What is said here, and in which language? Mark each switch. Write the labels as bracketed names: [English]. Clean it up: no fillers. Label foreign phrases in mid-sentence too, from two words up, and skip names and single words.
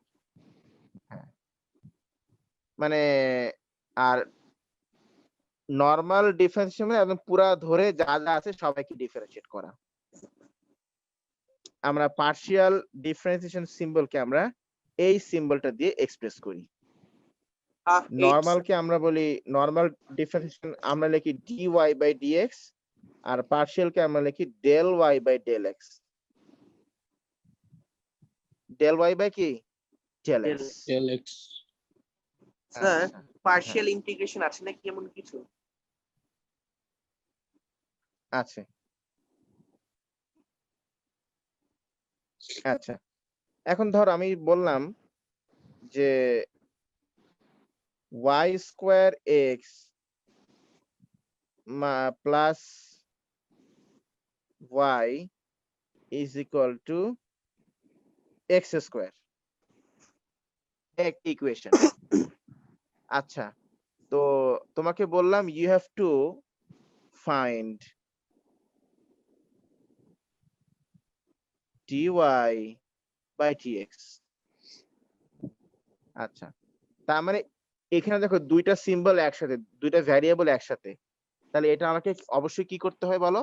[Bangla] হ্যাঁ, মানে আর [English] normal differentiation [Bangla] মানে একদম পুরা ধরে যা যা আছে সবাইকে ডিফারেন্সিয়েট করা। আমরা [English] partial differentiation [Bangla] সিম্বলকে আমরা এই সিম্বলটা দিয়ে এক্সপ্রেস করি। নরমাল কে আমরা বলি, [English] normal differentiation [Bangla] আমরা লিখি [English] dy by dx, [Bangla] আর পার্শিয়াল কে আমরা লিখি [English] del y by del x. del y by কি? del x। এলএক্স। [Bangla] স্যার আচ্ছা, [English] partial integration [Bangla] আছে নাকি এমন কিছু? আছে। আচ্ছা, এখন ধর আমি বললাম যে [English] y square x plus y is equal to x square, [Bangla] এক ইকুয়েশন। আচ্ছা, তো তোমাকে বললাম [English] you have to find dy by dx। [Bangla] আচ্ছা, তার মানে এখানে দেখো দুইটা সিম্বল একসাথে, দুইটা ভ্যারিয়েবল একসাথে, তাহলে এটা আমাকে অবশ্যই কি করতে হয় বলো?